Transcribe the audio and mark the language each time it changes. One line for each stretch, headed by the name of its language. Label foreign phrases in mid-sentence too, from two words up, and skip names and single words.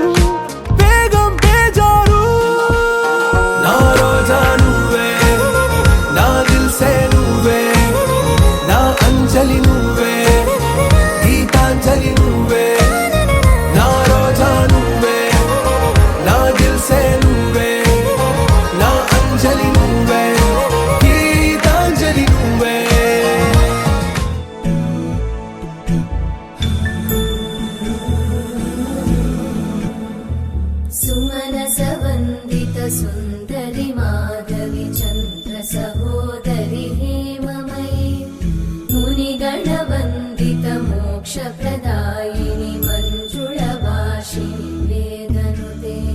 Telugu: బేగం బేజారు నా రోజా నువ్వే నా దిల్ సే నువ్వే నా అంజలి నువ్వే గీతాంజలి నువ్వే నా రోజా నువ్వే నా దిల్ సే నువ్వే నా అంజలి నువ్వే గీతాంజలి నువ్వే
Sanskrit: सुंदरि माधवी चंद्र सहोदरि हेममयी मुनिगणवंदित मोक्ष प्रदायिनि मंजुळवासिनि वेदनुते